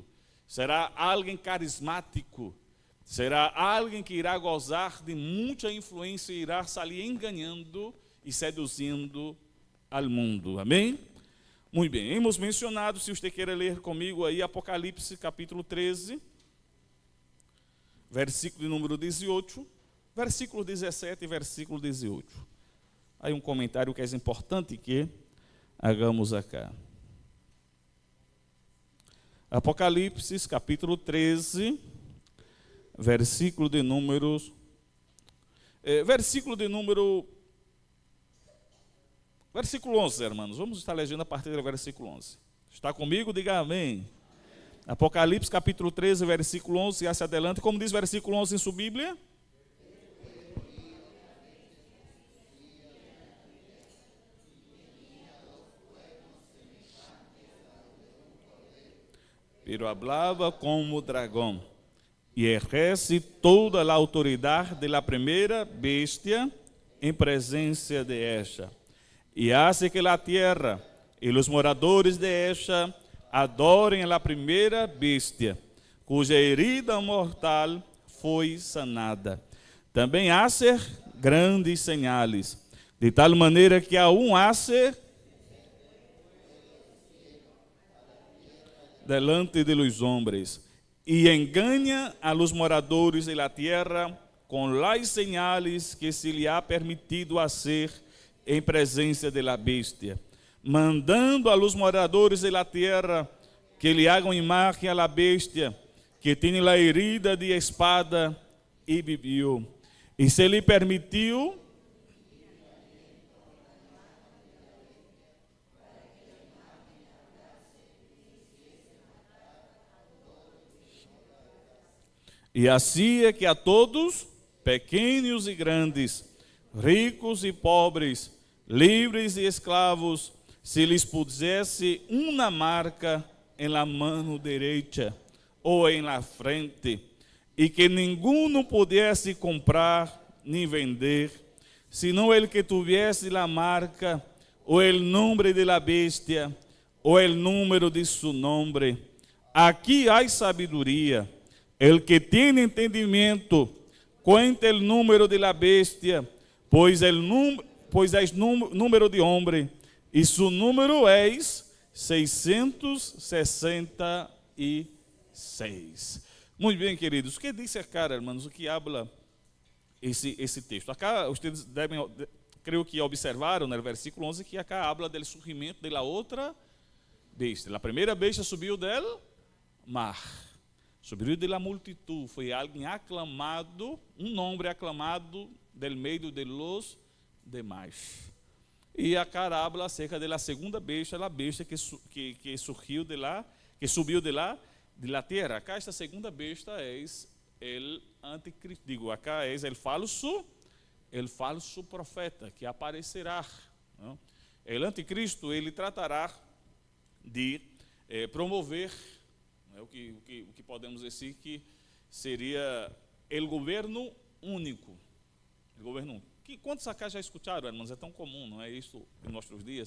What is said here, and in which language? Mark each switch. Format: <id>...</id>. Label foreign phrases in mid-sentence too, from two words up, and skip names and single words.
<pt>Será alguém carismático, será alguém que irá gozar de muita influência e irá sair enganando e seduzindo ao mundo. Amém? Muito bem,</pt> <es>hemos mencionado,</es> <pt>se você quer ler comigo aí, Apocalipse capítulo 13, versículo de número 18, versículo 17 e versículo 18. Aí um comentário que é importante</pt> <es>que hagamos acá.</es> <pt>Apocalipse capítulo 13, versículo de número Versículo 11, irmãos. Vamos estar lendo a partir do versículo 11. Está comigo? Diga amém. Apocalipse capítulo 13, versículo 11, e</pt> <es>hacia adelante.</es> <pt>Como diz o versículo 11 em sua Bíblia?</pt> <es>Pero hablaba como dragón, y ejerce toda la autoridad de la primera bestia en presencia de ella, y hace que la tierra y los moradores de ella adoren a la primera bestia, cuya herida mortal foi sanada. Também hace grandes señales, de tal maneira que aún hace delante de los hombres, y engaña a los moradores de la tierra con las señales que se le ha permitido hacer</es> <pt>em presença</pt> <es>de la bestia, mandando a los moradores de la tierra que le hagan imagen a la bestia, que tiene la herida de espada y vivió.</es> <pt>E se lhe permitiu e assim é que a todos, pequenos e grandes, ricos e pobres, livres e escravos, se lhes pusesse uma marca em</pt> <es>la mano</es> <pt>direita ou em</pt> <es>la frente,</es> <pt>e que nenhum pudesse comprar nem vender,</pt> <es>sino el que tuviese la marca o el nombre de la bestia o el número de su nombre. Aquí hay sabiduría. El que tiene entendimiento, cuente el número de la bestia, pues es número de hombre, y su número es 666. Muy bien, queridos.</es> <pt>O que</pt> <es>dice acá, hermanos?</es> <pt>O que</pt> <es>habla</es> <pt>esse texto? Acá, vocês devem, creio que observaram no versículo 11, que</pt> <es>acá habla</es> <pt>do surgimento da outra besta. A primeira besta subiu</pt> <es>del mar,</es> <pt>subiu</pt> <es>de la multitud,</es> <pt>foi alguém aclamado, um nome aclamado del meio</pt> <es>de los</es> <pt>demais. E</pt> <es>acá habla acerca</es> <pt>da segunda besta, a besta que surgiu de lá, que subiu de lá,</pt> <es>de la</es> <pt>terra. Acá esta segunda besta é</pt> <es>el anticristo,</es> <pt>digo, acá é</pt> <es>el falso profeta</es> <pt>que aparecerá. Não?</pt> <es>El anticristo,</es> <pt>ele tratará de promover, né, o que podemos dizer que seria o governo único. O governo único. Quantos acá já escutaram, irmãos? É tão comum, não é isso em nossos dias?</pt>